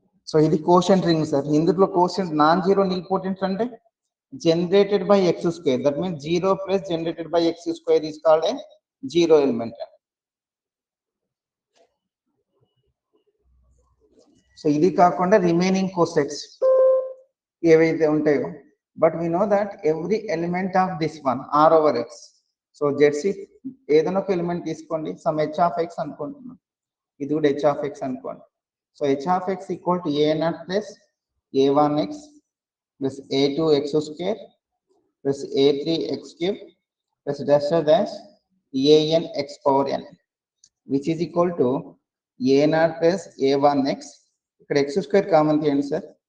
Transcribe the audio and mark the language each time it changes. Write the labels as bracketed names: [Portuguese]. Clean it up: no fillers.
[English] So ఇది quotient ring sir. ఇందులో quotient non-zero nilpotent అంటే generated by X square, that means 0 plus generated by X square is called a zero element. [Telugu] So ఇది కాకుండా remaining cosets ఏవైతే ఉంటాయో, [English] But we know that every element of this one R over X. [Telugu] So Z6 ఏదైనా ఒక element తీసుకోండి, some H of X అనుకుంటున్నాం, ఇది కూడా H of X అనుకోండి. [English] సో H of X equal to A0 plus A1X plus A2X square plus A3X cube plus dash dash AN X power n, which is equal to A0 plus A1X. [Telugu] ఇక్కడ X square common తీయండి sir.